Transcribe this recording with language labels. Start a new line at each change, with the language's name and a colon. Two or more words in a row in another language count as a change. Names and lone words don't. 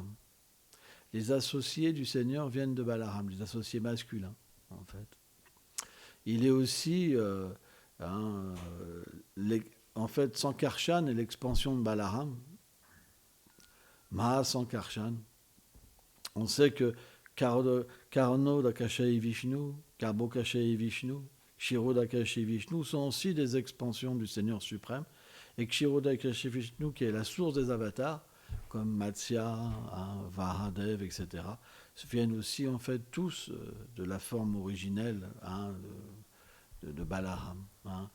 French: Les associés du Seigneur viennent de Balaram, les associés masculins, en fait. Il est aussi, en fait, Sankarshan est l'expansion de Balaram. Maha Sankarshan. On sait que Karno Dakashai Vishnu, Karbo Kashai Vishnu, Kshiro Dakashai Vishnu sont aussi des expansions du Seigneur suprême. Et Kshiro Dakashai Vishnu, qui est la source des avatars, comme Matsya, Varadev, etc., viennent aussi en fait tous de la forme originelle de Balaram. Hein.